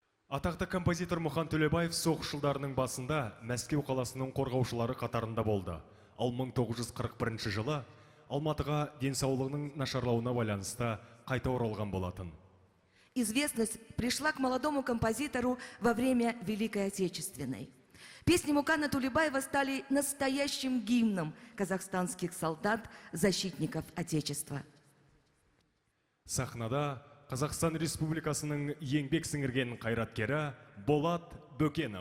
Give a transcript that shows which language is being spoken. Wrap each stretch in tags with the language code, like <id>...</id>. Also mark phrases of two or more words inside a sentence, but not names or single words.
<kk>Атақты композитор Мұхан Төлебаев соғыс жылдарының басында Мәскеу қаласының қорғаушылары қатарында болды. Ал 1941 жылы Алматыға денсаулығының нашарлауына байланысты қайта оралған болатын.</kk> <ru>Известность пришла к молодому композитору во время Великой Отечественной. Песни Мукана Тулебаева стали настоящим гимном казахстанских солдат, защитников Отечества.</ru> <kk>Сахнада Қазақстан Республикасының еңбек сіңірген қайраткері Болат Бөкенов.</kk>